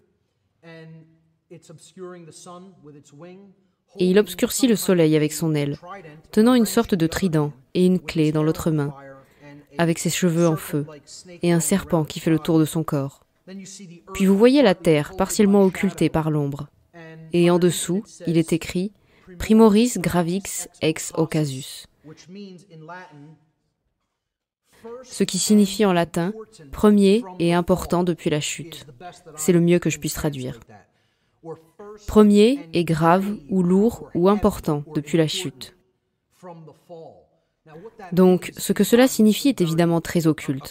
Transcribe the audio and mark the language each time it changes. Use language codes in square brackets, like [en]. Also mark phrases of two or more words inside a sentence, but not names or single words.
[fr] Et il obscurcit le soleil avec son aile, tenant une sorte de trident et une clé dans l'autre main, avec ses cheveux en feu, et un serpent qui fait le tour de son corps. Puis vous voyez la terre partiellement occultée par l'ombre. Et en dessous, il est écrit « [la] Primoris gravix ex occasus », [fr] ce qui signifie en latin « premier et important depuis la chute ». C'est le mieux que je puisse traduire. Premier et grave ou lourd ou important depuis la chute. Donc, ce que cela signifie est évidemment très occulte.